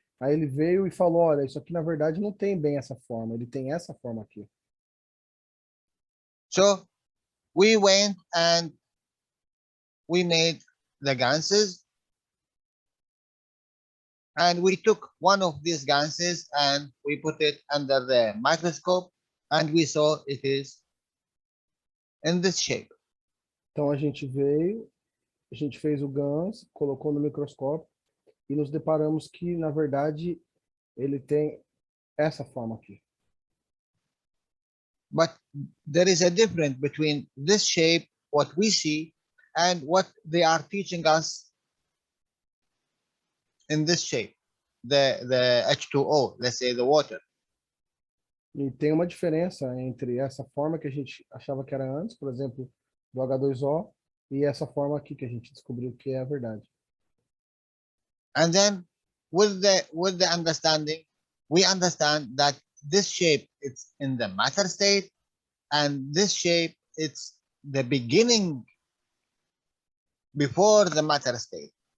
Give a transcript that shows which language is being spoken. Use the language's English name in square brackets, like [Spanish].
[Portuguese] Aí ele veio e falou, olha, isso aqui na verdade não tem bem essa forma, ele tem essa forma aqui. [English] So we went and we made the ganses, and we took one of these ganses and we put it under the microscope, and we saw it is in this shape. [Portuguese] Então a gente veio, a gente fez o GANs, colocou no microscópio e nos deparamos que, na verdade, ele tem essa forma aqui. [English] But there is a difference between this shape, what we see, and what they are teaching us in this shape, the H2O, let's say the water. [Portuguese] E tem uma diferença entre essa forma que a gente achava que era antes, por exemplo, do H2O, e essa forma aqui que a gente descobriu que é a verdade. [English] And then with the understanding, we understand that this shape it's in the matter state, and this shape it's the beginning before the matter state.